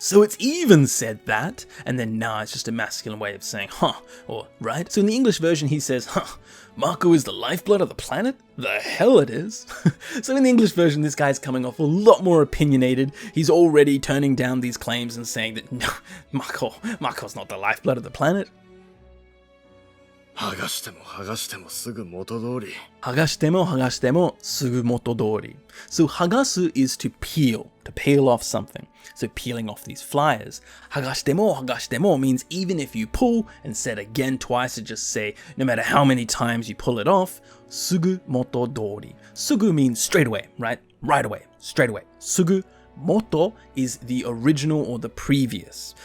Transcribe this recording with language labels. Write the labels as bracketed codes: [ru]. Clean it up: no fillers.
[en] So it's even said that. And then na is just a masculine way of saying huh, or right. So in the English version he says, Mako is the lifeblood of the planet? The hell it is. So in the English version this guy's coming off a lot more opinionated. He's already turning down these claims and saying that no, Mako's not the lifeblood of the planet. [ja] 剥がしても剥がしてもすぐ元通り。剥がしても剥がしてもすぐ元通り. [en] So 剥がす is to peel off something. So peeling off these flyers. [ja] 剥がしても剥がしても [en] means even if you pull, and said again twice to just say no matter how many times you pull it off, [ja] すぐ元通り. [en] すぐ means straight away, right? Right away, straight away. すぐ Moto is the original or the previous.